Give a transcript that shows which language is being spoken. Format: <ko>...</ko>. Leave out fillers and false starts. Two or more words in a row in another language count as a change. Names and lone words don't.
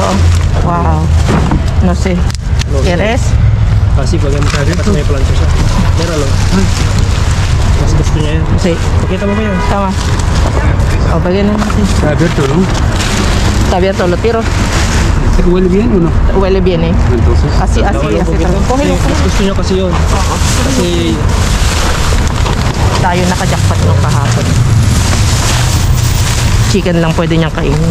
<es>Wow. No sé. ¿Quieres?</es> <tl>Kasi pag sabi at may plancha siya. Meron lang. Mas gusto niya yan.</tl> <es>Sí.</es> <tl>Pakita mo ba yan? Tama. O, bagay na natin.</tl> <es>Está abierto, ¿no? Está abierto, lo tiro. ¿Huele bien o no? Huele bien, eh. Entonces. Así, así, así. Cógelo,</es> <tl>Mas gusto niya kasi yun. Kasi tayo nakajakpat nung kahapon. Chicken lang pwede niyang kainin.</tl>